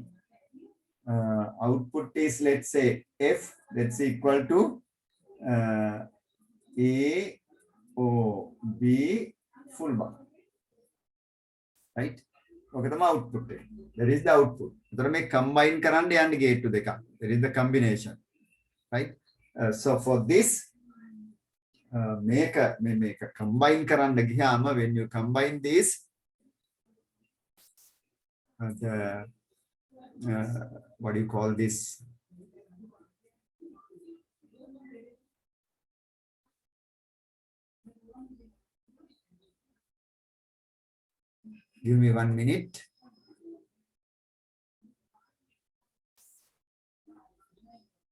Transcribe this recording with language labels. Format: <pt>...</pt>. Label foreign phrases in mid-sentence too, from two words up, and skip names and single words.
<en>Output is, let's say, F, that's equal to A, O, B, full bar, right? Okay, the output. There is the output. So we combine</en> <si>කරන්න යන්න</si> <en>gate දෙක. There is the combination, right? So for this, make a combine</en> <si>කරන්න ගියාම,</si> <en>when you combine this, what do you call this? Give me 1 minute.</en>